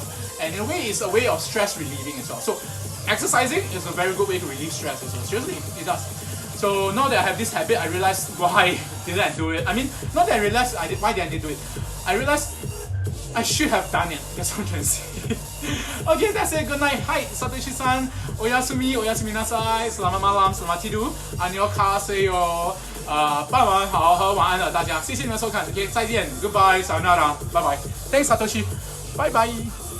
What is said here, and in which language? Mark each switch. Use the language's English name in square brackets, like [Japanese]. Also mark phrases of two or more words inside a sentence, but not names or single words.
[English] And in a way, it's a way of stress relieving as well. So exercising is a very good way to relieve stress as well. Seriously, it does. So now that I have this habit, I realized why didn't I do it? I mean, not that I realized why didn't I do it? I realized I should have done it. That's what I'm trying to say. Okay, that's it. Good night. Hi, Satoshi-san. [Japanese] おやすみなさい. [Malay] Selamat malam. Selamat tidur. Annyeonghaseyo. [Chinese] 傍晚好和晚安了，大家，谢谢你们收看，OK， 再见 ，Goodbye， sayonara，拜拜 ，Thanks Satoshi，拜拜。